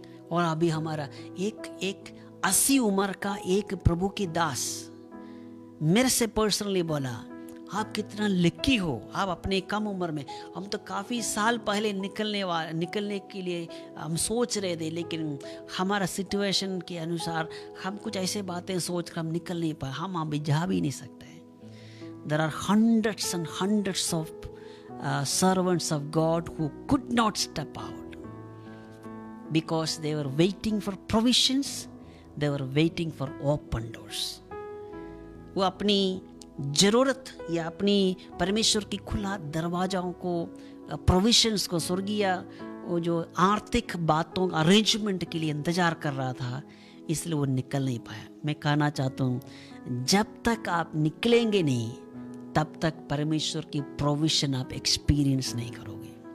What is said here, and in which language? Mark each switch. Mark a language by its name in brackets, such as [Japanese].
[Hindi] और अभी हमारा एक 80 उम्र का एक प्रभु की दास मेरे से पर्सनली बोला, आप कितना लकी हो, आप अपने कम उम्र में। हम तो काफ़ी साल पहले निकलने के लिए हम सोच रहे थे, लेकिन हमारा सिचुएशन के अनुसार हम कुछ ऐसे बातें सोच कर हम निकल नहीं पाए। हम अभी जा भी नहीं सकते। [English] There are hundreds and hundreds of servants of God who could not step out because they were waiting for provisions, they were waiting for open doors. [Hindi] वो अपनी ज़रूरत या अपनी परमेश्वर की खुला दरवाजाओं को, प्रोविशंस को, स्वर्गीय वो जो आर्थिक बातों अरेंजमेंट के लिए इंतज़ार कर रहा था, इसलिए वो निकल नहीं पाया। मैं कहना चाहता हूँ, जब तक आप निकलेंगे नहीं तब तक परमेश्वर की प्रोविशन आप एक्सपीरियंस नहीं करोगे।